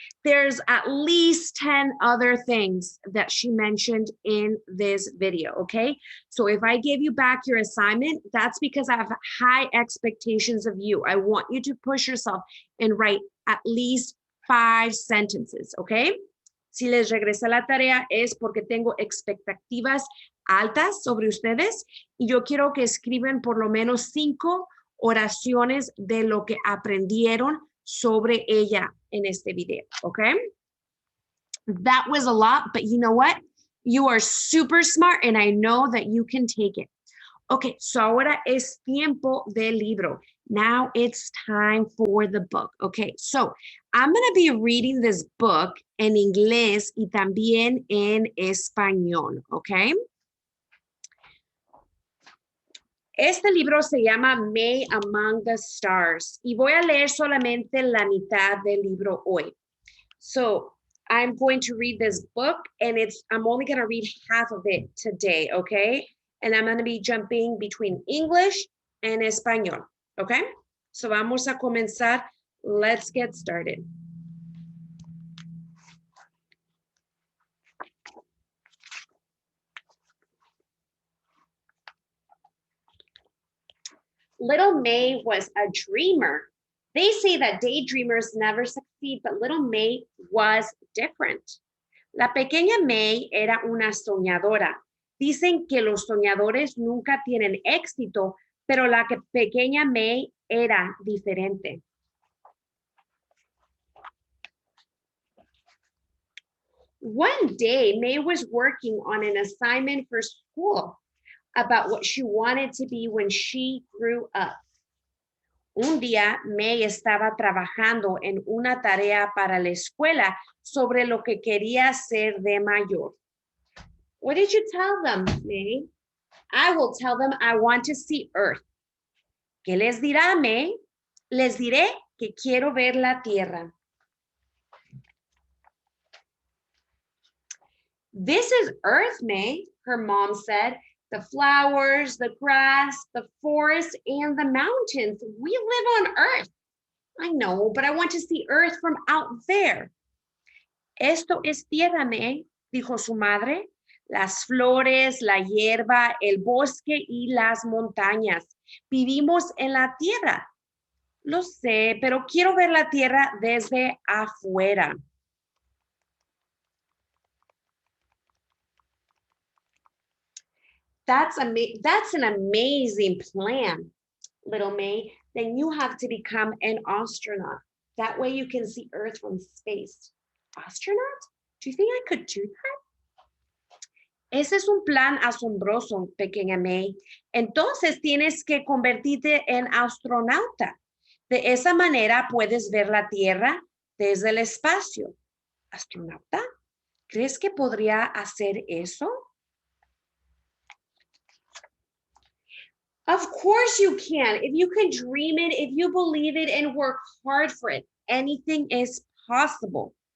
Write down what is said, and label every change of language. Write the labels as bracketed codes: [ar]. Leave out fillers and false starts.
[en] There's at least 10 other things that she mentioned in this video, okay? So if I gave you back your assignment, that's because I have high expectations of you. I want you to push yourself and write at least 5 sentences, okay? Si les regresé la tarea es porque tengo expectativas altas sobre ustedes y yo quiero que escriban por lo menos 5 oraciones de lo que aprendieron sobre ella en este video, okay? That was a lot, but you know what? You are super smart and I know that you can take it. [es] Okay, so ahora es tiempo del libro. [en] Now it's time for the book. Okay, so I'm going to be reading this book [es] en inglés y también en español, [en] okay? [es] Este libro se llama May Among the Stars y voy a leer solamente la mitad del libro hoy. [en] So I'm going to read this book and I'm only going to read half of it today, okay? And I'm going to be jumping between English and español, okay? [es] So vamos a comenzar. [en] Let's get started. Little May was a dreamer. They say that daydreamers never succeed, but little May was different. [es] La pequeña May era una soñadora. Dicen que los soñadores nunca tienen éxito, pero la pequeña May era diferente. [en] One day, May was working on an assignment for school about what she wanted to be when she grew up. [es] Un día, May estaba trabajando en una tarea para la escuela sobre lo que quería ser de mayor. [en] What did you tell them, May? I will tell them I want to see Earth. [es] ¿Qué les dirá, May? Les diré que quiero ver la Tierra. [en] This is Earth, May, her mom said. The flowers, the grass, the forest, and the mountains. We live on Earth. I know, but I want to see Earth from out there. [es] Esto es tierra, May, dijo su madre. Las flores, la hierba, el bosque y las montañas. Vivimos en la tierra. Lo sé, pero quiero ver la tierra desde afuera. [en] That's an amazing plan, little May. Then you have to become an astronaut. That way you can see Earth from space. Astronaut? Do you think I could do that? [es] Ese es un plan asombroso, pequeña May. Entonces tienes que convertirte en astronauta. De esa manera puedes ver la Tierra desde el espacio. ¿Astronauta? ¿Crees que podría hacer eso? [en] Of course you can. If you can dream it, if you believe it and work hard for it, anything is possible.